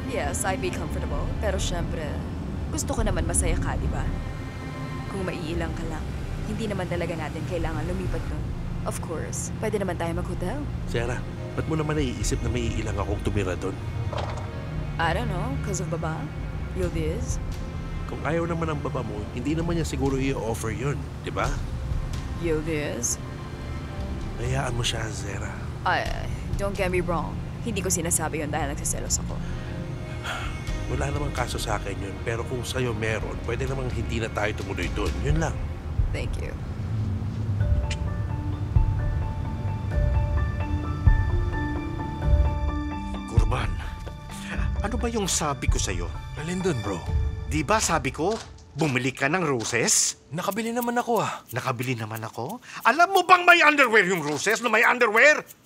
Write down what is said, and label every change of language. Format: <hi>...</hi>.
<en>Yes, I'd be comfortable.</en> <tl>Pero syempre, gusto ko naman masaya ka, di ba? Kung maiilang ka lang. Hindi naman talaga natin kailangan lumipat doon.</tl> <en>Of course,</en> <tl>pwede naman tayo mag-hotel. Sarah, ba't mo naman naiisip na may ilang akong tumira doon?</tl> <en>I don't know, cause of baba.</en> <tl>Yildiz. Kung ayaw naman ng baba mo, hindi naman niya siguro i-offer yun, di ba? Yildiz. Hayaan mo siya, Zera.</tl> <en>Ay, don't get me wrong.</en> <tl>Hindi ko sinasabi yun dahil nagsiselos ako. Wala namang kaso sa akin yun, pero kung sa'yo meron, pwede namang hindi na tayo tumuloy doon. Yun lang.</tl> <en>Thank you.</en> <tl>Kurban, ano ba yung sabi ko sa'yo? Alin dun, bro? Di ba sabi ko, bumili ka ng roses? Nakabili naman ako Nakabili naman ako? Alam mo bang may underwear yung roses na may underwear?</tl>